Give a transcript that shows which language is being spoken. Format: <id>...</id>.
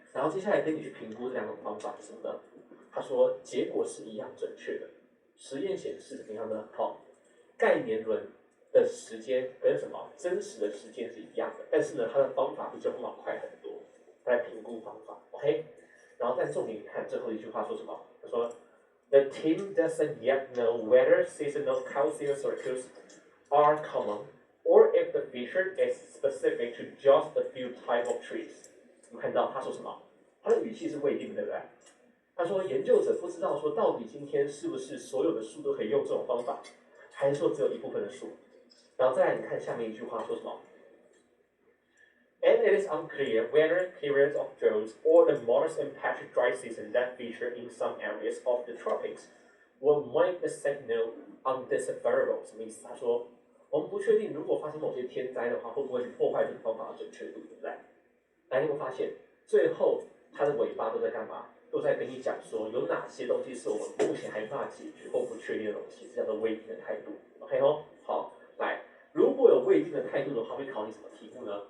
<zh>然后接下来跟你去评估这两种方法是什么呢？他说结果是一样准确的，实验显示怎么样呢？好，钙年轮的时间跟什么真实的时间是一样的，但是呢，它的方法比这方法快很多。来评估方法 ，OK。然后但重点你看最后一句话说什么？他说</zh> <en>The team doesn't yet know whether seasonal calcium circuits are common or if the feature is specific to just a few type of trees。</en> <zh>你看到他说什么？他的语气是未定的，对不对？他说研究者不知道说到底今天是不是所有的树都可以用这种方法，还是说只有一部分的树？然后再来你看下面一句话说什么？</zh> <en>And it is unclear whether periods of drought or the modest impacted dry season that feature in some areas of the tropics will make the signal undecipherable。</en> <zh>什么意思？他说，我们不确定如果发生某些天灾的话，会不会去破坏这个方法的准确度，对不对？来，你会发现最后它的尾巴都在干嘛？都在跟你讲说有哪些东西是我们目前还没办法解决或不确定的东西，这叫做未定的态度。 OK 哦，好，来。如果有未定的态度的话，会考你什么题目呢？</zh>